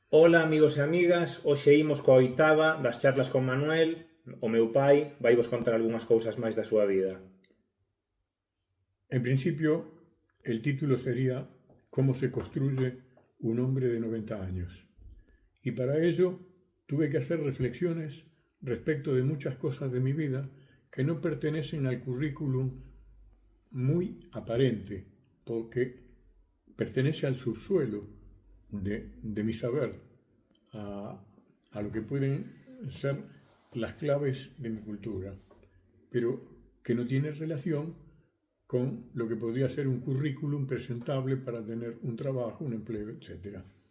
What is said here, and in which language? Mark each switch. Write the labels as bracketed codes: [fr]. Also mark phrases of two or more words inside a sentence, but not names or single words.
[gl] Ola amigos e amigas, hoxe imos coa oitava das charlas con Manuel, o meu pai, vai vos contar algunhas cousas máis da súa vida. [es] En principio, el título sería ¿Cómo se construye un hombre de 90 años? Y para ello tuve que hacer reflexiones respecto de muchas cosas de mi vida que no pertenecen al currículum muy aparente, porque pertenece al subsuelo de mi saber, a, a lo que pueden ser las claves de mi cultura, pero que no tiene relación con lo que podría ser un currículum presentable para tener un trabajo, un empleo, etc.